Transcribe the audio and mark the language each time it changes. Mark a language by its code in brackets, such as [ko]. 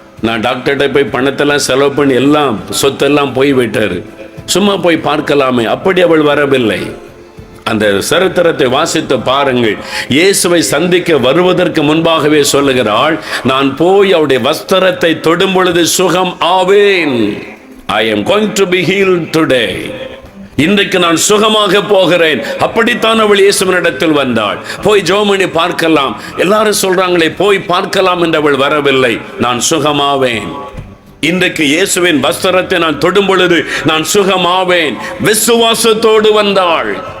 [ta] நான் டாக்டர்கிட்ட போய் பணத்தெல்லாம் செலவு பண்ணி எல்லாம் சொத்தெல்லாம் போய் விட்டாரு, சும்மா போய் பார்க்கலாமே. அப்படி அவள் வரவில்லை. அந்த சரித்திரத்தை வாசித்து பாருங்கள். இயேசுவை சந்திக்க வருவதற்கு முன்பாகவே சொல்லுகிறாள், நான் போய் அவருடைய வஸ்திரத்தை தொடும் பொழுது சுகம் ஆவேன். [en] I am going to be healed today. [ta] இன்றைக்கு நான் சுகமாக போகிறேன். அப்படித்தான் அவள் இயேசுவினிடத்தில் வந்தாள். போய் ஜெபம் பண்ணி பார்க்கலாம், எல்லாரும் சொல்றாங்களே போய் பார்க்கலாம் என்று அவள் வரவில்லை. நான் சுகமாவேன். இன்றைக்கு இயேசுவின் வஸ்திரத்தை நான் தொடும் பொழுது நான் சுகமாவேன். விசுவாசத்தோடு வந்தாள்.